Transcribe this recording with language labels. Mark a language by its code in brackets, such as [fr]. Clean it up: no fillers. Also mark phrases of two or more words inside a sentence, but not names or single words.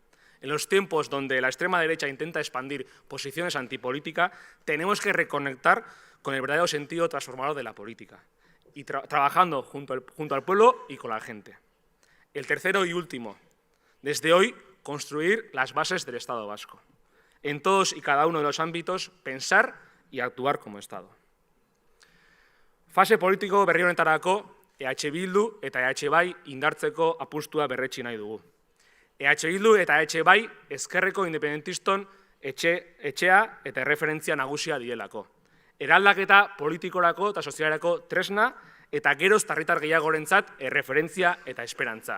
[es] En los tiempos donde la extrema derecha intenta expandir posiciones antipolítica, tenemos que reconectar con el verdadero sentido transformador de la política y trabajando junto al pueblo y con la gente. El tercero y último, desde hoy, construir las bases del Estado vasco. En todos y cada uno de los ámbitos, pensar y actuar como Estado. [eu] Fase politiko berri honetarako, EH Bildu eta EH Bai indartzeko apustua berretsi nahi dugu. EH Bildu eta EH Bai ezkerreko independentiston etxea eta erreferentzia nagusia dielako. Eraldaketa politikorako eta sozialerako tresna eta geroz herritar gehiagorentzat erreferentzia eta esperantza.